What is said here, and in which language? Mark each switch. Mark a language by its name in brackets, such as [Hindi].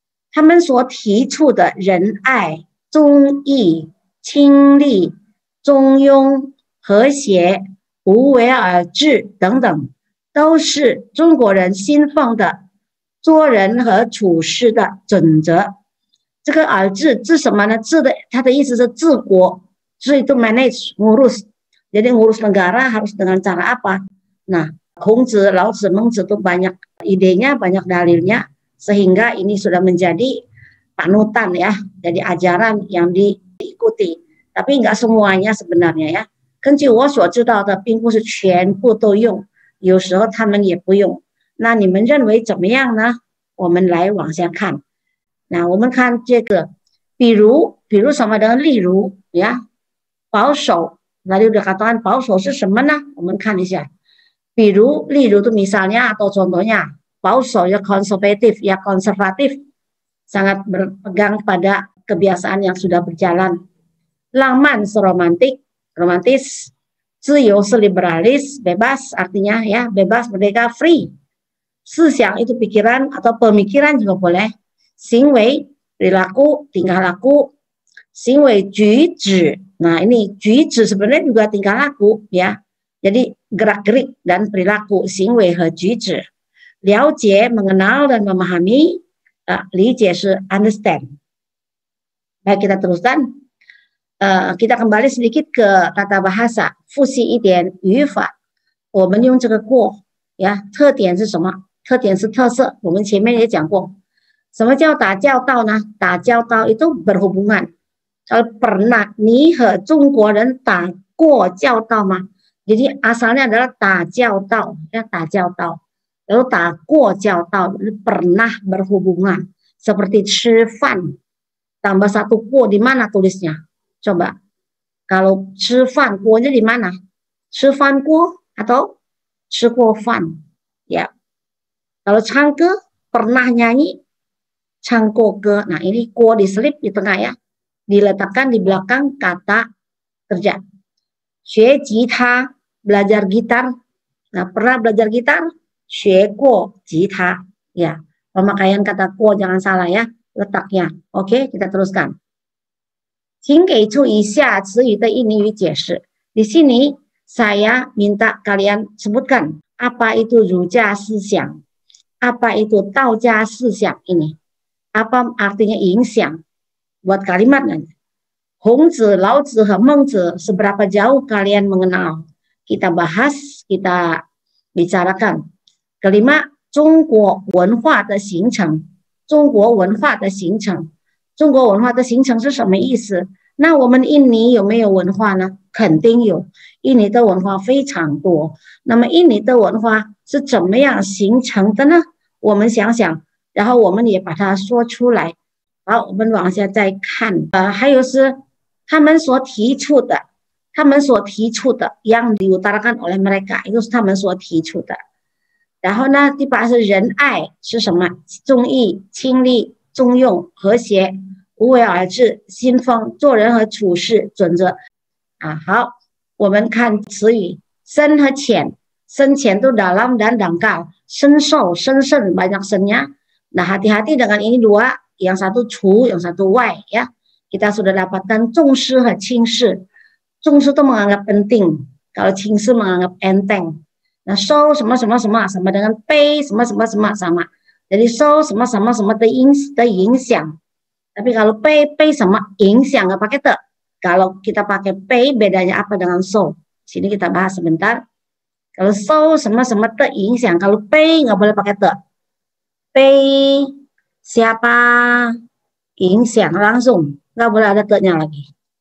[Chinese] 他们所提出的仁爱、忠义、亲利、中庸、和谐、无为而治等等，都是中国人信奉的做人和处事的准则。这个而治治什么呢？治的它的意思是治国，所以 [Indonesian] itu manage ngurus. Jadi ngurus negara harus dengan cara apa? Nah, 孔子、老子、孟子itu banyak idenya, banyak dalilnya, sehingga ini sudah menjadi panutan ya, jadi ajaran yang diikuti. Tapi enggak semuanya sebenarnya ya. [Chinese] 根据我所知道的，并不是全部都用，有时候他们也不用。那你们认为怎么样呢？我们来往下看。那我们看这个，比如什么的，例如呀，保守。 [Indonesian] Lalu dikatakan 保守 [Chinese] 是什么呢？我们看一下。 [Indonesian] 例如 itu misalnya atau contohnya 保守ya konservatif ya konservatif, sangat berpegang pada kebiasaan yang sudah berjalan. 浪漫 romantik, romantis. 自由 liberalis, bebas artinya ya bebas merdeka free. 思想 itu pikiran atau pemikiran juga boleh. 行为 perilaku, tingkah laku. 行为举止. Nah ini 举止 sebenarnya juga tingkah laku ya. Jadi gerak-gerik dan perilaku, 行为和举止。了解 mengenal dan memahami, [Chinese] 理解是 [Indonesian] understand. Baik, kita teruskan. Kita kembali sedikit ke tata bahasa, [Chinese] 复习一点语法。我们用这个过呀，特点是什么？特点是特色，我们前面也讲过。什么叫打交道呢？ [Indonesian] 打交道 itu berhubungan. Kalau pernah [Chinese] 你和中国人打过交道吗？ [Indonesian] Jadi asalnya adalah 打交道 ya 打交道。 Lalu 打过交道 pernah berhubungan. Seperti 吃饭 tambah satu 过 di mana tulisnya? Coba. Kalau 吃饭 过nya di mana? [Chinese] 吃饭过 atau 吃过饭? [Indonesian] Ya. Kalau 唱歌 pernah nyanyi 唱过歌. Nah, ini 过 diselip di tengah ya. Diletakkan di belakang kata kerja. 学吉他 belajar gitar. Nah, pernah belajar gitar? 学过吉他. Ya, pemakaian kata 过 jangan salah ya, letaknya. Oke, kita teruskan. [Chinese] 请给出以下词语的印尼语解释. [Indonesian] Di sini saya minta kalian sebutkan apa itu 儒家思想, apa itu 道家思想 ini. Apa artinya 影响? Buat kalimat nanti. 孔子、老子和孟子 seberapa jauh kalian mengenal? Kita bahas, kita bicarakan. [Chinese] Kelima, 中国文化的形成。中国文化的形成。中国文化的形成是什么意思？那我们印尼有没有文化呢？肯定有，印尼的文化非常多。那么印尼的文化是怎么样形成的呢？我们想想，然后我们也把它说出来。好，我们往下再看。还有是他们所提出的他们所提出的 [Indonesian] yang diutarakan oleh mereka itu [Chinese] 是他们所提出的。然后呢，第八是仁爱是什么？忠义、亲力、中用、和谐、无为而治、新风、做人和处事准则啊。好，我们看词语深和浅，深浅 [Indonesian] itu dalam dan dangkal, [Chinese] sensol, sensen banyak sennya. [Indonesian] Nah, hati-hati dengan ini dua, yang satu cu, yang satu wai ya. Kita sudah dapatkan 重视 和轻视。重视 itu menganggap penting, kalau 轻视 menganggap enteng. Nah, so 什么什么什么 sama dengan 被 什么什么什么 sama. Jadi so 什么什么什么的影响。 Tapi kalau 被 什么影响 nggak pakai te. Kalau kita pakai 被 bedanya apa dengan so? Sini kita bahas sebentar. Kalau so 什么什么的影响, kalau 被 nggak boleh pakai te. 被 siapa 影响 langsung, nggak boleh ada te-nya lagi.